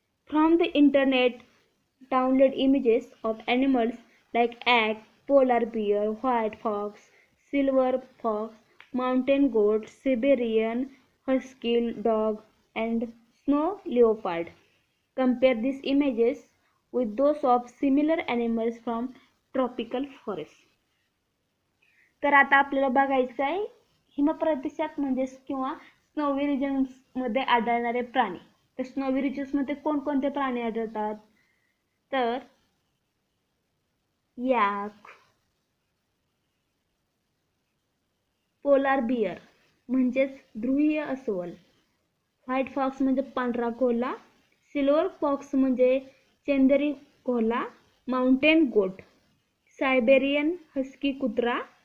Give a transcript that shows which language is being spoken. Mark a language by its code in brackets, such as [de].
[en] From the internet download images of animals like yak, polar bear, white fox, silver fox, mountain goat, Siberian husky dog, and snow leopard. Compare these images with those of similar animals from tropical forest. [mr] तर आता आपल्याला बघायचं आहे हिमप्रदेशात म्हणजे किंवा snowy reasons मध्ये आढळणारे प्राणी. तर स्नोवी रिजन्स मध्ये कोणकोणते प्राणी आढळतात? तर याक, पोलार बियर म्हणजेच ध्रुवीय अस्वल, व्हाईट फॉक्स म्हणजे पांढरा कोल्हा, सिल्वर फॉक्स म्हणजे चंदेरी कोल्हा, माउंटेन गोट, सायबेरियन हस्की कुत्रा,